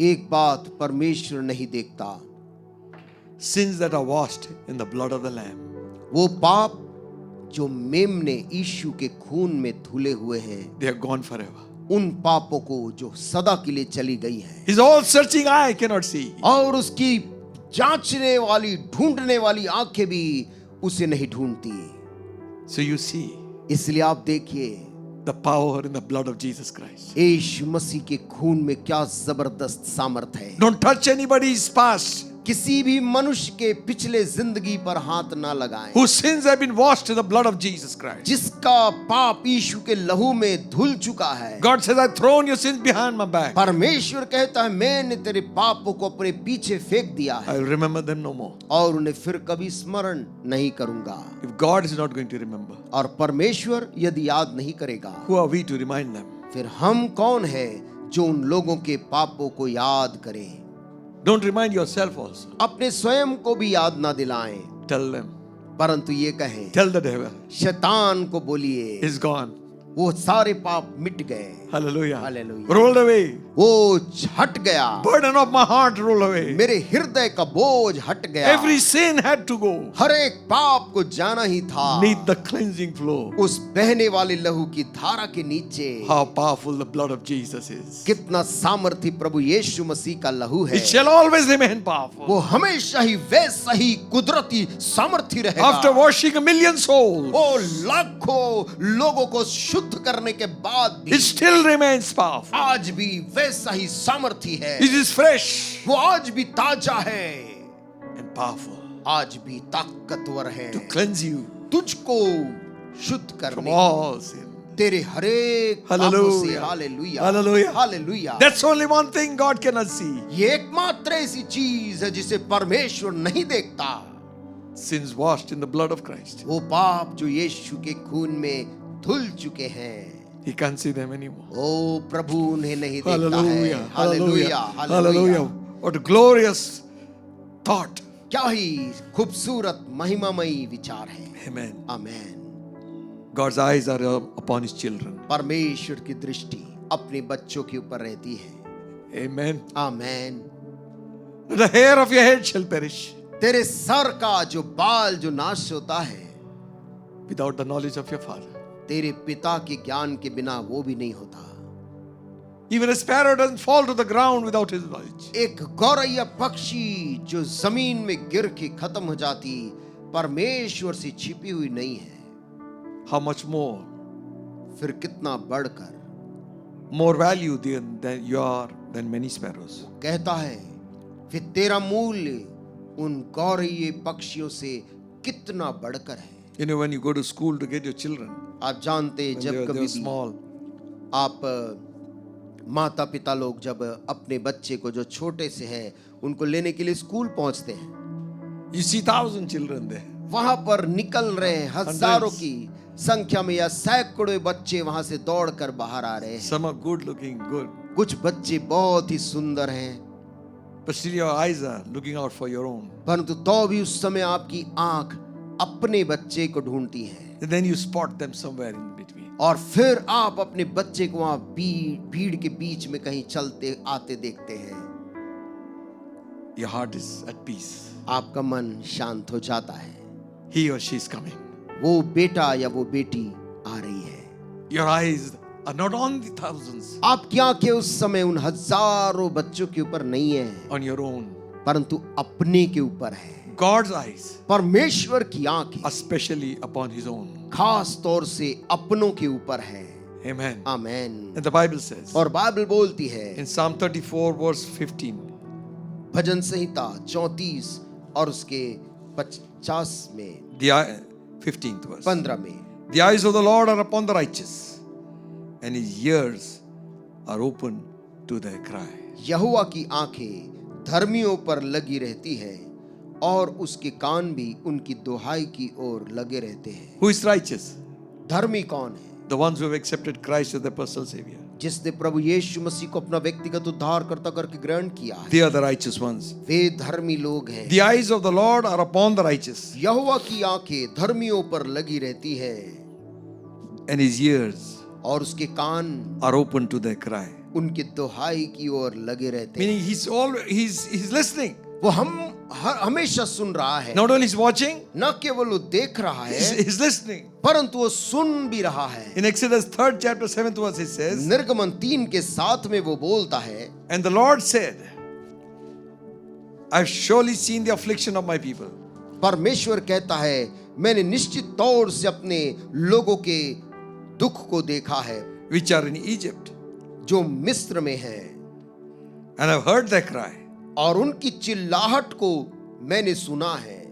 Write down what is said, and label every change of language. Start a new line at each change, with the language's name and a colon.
Hindi: एक बात परमेश्वर नहीं देखता,
English: Sins that are washed in the blood of the Lamb.
Hindi: वो पाप जो मेमने यीशु के खून में धुले हुए हैं,
English: They are gone forever.
Hindi: उन पापों को जो सदा के लिए चली गई है,
English: His all searching eye cannot see.
Hindi: और उसकी जांचने वाली ढूंढने वाली आंखें भी उसे नहीं ढूंढती।
English: So you see
Hindi: इसलिए आप देखिए
English: the power in the blood of Jesus Christ.
Hindi: यीशु मसीह के खून में क्या जबरदस्त सामर्थ है।
English: Don't touch anybody's past
Hindi: किसी भी मनुष्य के पिछले जिंदगी पर हाथ ना लगाएं,
English: whose sins have been washed in the blood of Jesus Christ.
Hindi: जिसका पाप यीशु के लहू में धुल चुका है।
English: God says, I've thrown your sins behind my back.
Hindi: परमेश्वर कहता है, मैंने तेरे पापों को अपने पीछे फेंक दिया है
English: I will remember them no more.
Hindi: और उन्हें फिर कभी स्मरण नहीं करूंगा।
English: If God is not going to remember,
Hindi: और परमेश्वर यदि याद नहीं करेगा,
English: who are we to remind them?
Hindi: फिर हम कौन है जो उन लोगों के पापों को याद करें।
English: Don't remind yourself also.
Hindi: अपने स्वयं को भी याद ना दिलाएं,
English: Tell them.
Hindi: परंतु ये कहें,
English: Tell the devil.
Hindi: शैतान को बोलिए,
English: It's gone.
Hindi: वो सारे पाप मिट गए,
English: Hallelujah. Hallelujah. Rolled away.
Hindi: वो हट गया,
English: Burden of my heart roll away.
Hindi: मेरे हृदय का बोझ हट गया।
English: Every sin had to go.
Hindi: हर एक पाप को जाना ही था,
English: Need the cleansing flow.
Hindi: उस बहने वाले लहू की धारा के नीचे।
English: How powerful the blood of Jesus is.
Hindi: कितना सामर्थी प्रभु यीशु मसीह का लहू है।
English: It shall always remain powerful.
Hindi: वो हमेशा ही वैसा ही कुदरती सामर्थी रहेगा।
English: After washing a million souls,
Hindi: वो लाखों लोगों को शुद्ध करने के बाद भी
English: it still remains powerful.
Hindi: आज भी वैसा ही सामर्थी है।
English: It is fresh
Hindi: वो आज भी ताजा है,
English: and powerful
Hindi: आज भी ताकतवर है,
English: to cleanse you,
Hindi: तुझको शुद्ध
English: from
Hindi: करने,
English: all sin.
Hindi: तेरे हरेक पापों से।
English: Hallelujah.
Hindi: Hallelujah,
English: Hallelujah.
Hindi: Hallelujah.
English: That's only one thing God cannot see.
Hindi: ये एकमात्र ऐसी चीज है जिसे परमेश्वर नहीं देखता,
English: Sins washed in the blood of Christ.
Hindi: वो पाप जो यीशु के खून में धुल चुके हैं।
English: He can't see them anymore.
Hindi: ओ प्रभु उन्हें नहीं देखता है।
English: Hallelujah.
Hindi: Hallelujah,
English: Hallelujah.
Hindi: Hallelujah.
English: What a glorious thought.
Hindi: क्या ही खूबसूरत महिमामयी विचार है।
English: Amen.
Hindi: Amen.
English: God's eyes are upon his children.
Hindi: परमेश्वर की दृष्टि अपने बच्चों के ऊपर रहती है।
English: Amen.
Hindi: Amen.
English: The hair of your head shall perish
Hindi: तेरे सर का जो बाल जो नाश होता है,
English: without the knowledge of your father.
Hindi: तेरे पिता के ज्ञान के बिना वो भी नहीं होता।
English: Even a sparrow doesn't fall to the ground without his knowledge.
Hindi: एक गौरैया पक्षी जो जमीन में गिर के खत्म हो जाती, परमेश्वर से छिपी हुई नहीं है।
English: How much more?
Hindi: फिर कितना बढ़कर
English: More value than you are than many sparrows.
Hindi: कहता है, फिर तेरा मूल्य उन गौरैये पक्षियों से कितना बढ़कर है।
English: You know, when you go to school to get your children,
Hindi: आप जानते हैं
English: when
Hindi: जब
English: they
Hindi: कभी
English: were
Hindi: भी
English: small,
Hindi: आप माता पिता लोग जब अपने बच्चे को जो छोटे से है उनको लेने के लिए स्कूल पहुंचते हैं,
English: you see 1,000 children there.
Hindi: वहां पर निकल रहे हैं हजारों की संख्या में या सैकड़ों बच्चे वहां से दौड़कर बाहर आ रहे हैं।
English: Some are good looking, good.
Hindi: कुछ बच्चे बहुत ही सुंदर हैं,
English: But still your eyes are looking out for your own.
Hindi: परंतु तो भी उस समय आपकी आंख अपने बच्चे को ढूंढती है।
English: And then you spot them somewhere in between.
Hindi: और फिर आप अपने बच्चे को वहां भीड़ के बीच में कहीं चलते आते देखते हैं।
English: Your heart is at peace.
Hindi: आपका मन शांत हो जाता है।
English: He or she is coming.
Hindi: वो बेटा या वो बेटी आ रही है।
English: Your eyes are not on the thousands,
Hindi: आपकी आंखें उस समय उन हजारों बच्चों के ऊपर नहीं है,
English: on your own.
Hindi: परंतु अपने के ऊपर है।
English: God's eyes
Hindi: परमेश्वर की आंखें
English: are specially upon his own.
Hindi: खास तौर से अपनों के ऊपर है।
English: Amen.
Hindi: Amen.
English: And the Bible says
Hindi: और बाइबल बोलती है
English: in Psalm 34 verse 15,
Hindi: भजन संहिता 34 और उसके 50 में
English: the 15th verse.
Hindi: 15 में,
English: The eyes of the Lord are upon the righteous, and his ears are open to their cry.
Hindi: यहोवा की आंखें धर्मियों पर लगी रहती है और उसके कान भी उनकी दुहाई की ओर लगे रहते हैं।
English: Who is righteous?
Hindi: धर्मी कौन है?
English: The ones who have accepted Christ as their personal Savior.
Hindi: जिसने प्रभु यीशु मसीह को अपना व्यक्तिगत उद्धारकर्ता करके ग्रहण किया है।
English: They are the righteous ones.
Hindi: वे धर्मी लोग हैं।
English: The eyes of the Lord are upon the righteous,
Hindi: यहोवा की आंखें धर्मियों पर लगी रहती है
English: and his ears
Hindi: और उसके कान
English: are open to their cry.
Hindi: उनकी दुहाई की ओर लगे रहते हैं।
English: Meaning he's listening.
Hindi: वो हमेशा सुन रहा है।
English: Not only he's watching,
Hindi: न केवल वो देख रहा है,
English: he's listening.
Hindi: परंतु वो सुन भी रहा है।
English: In Exodus 3rd chapter 7th verse it says,
Hindi: निर्गमन 3 के 7 में वो बोलता है,
English: and the Lord said, I've surely seen the affliction of my people.
Hindi: परमेश्वर कहता है, मैंने निश्चित तौर से अपने लोगों के दुख को देखा है
English: which are in Egypt,
Hindi: जो मिस्र में है,
English: and I've heard their cry
Hindi: और उनकी चिल्लाहट को मैंने सुना है